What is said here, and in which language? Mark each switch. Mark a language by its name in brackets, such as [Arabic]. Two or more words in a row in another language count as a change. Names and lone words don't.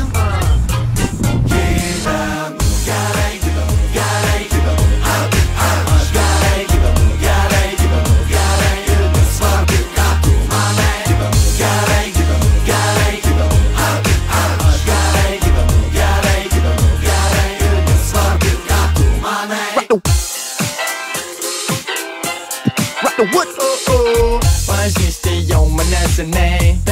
[Lithuanian] Gyvenu gerai, gyvenu gerai, gyvenu aš gerai, gyvenu gerai, gyvenu gerai. Ir nesvarbu, ką tu manai. Gyvenu gerai, gyvenu gerai, gyvenu aš gerai, gyvenu gerai, gyvenu gerai. Ir nesvarbu, ką tu manai. [English] Rock the what? [Lithuanian] Pažįsti jau mane seniai,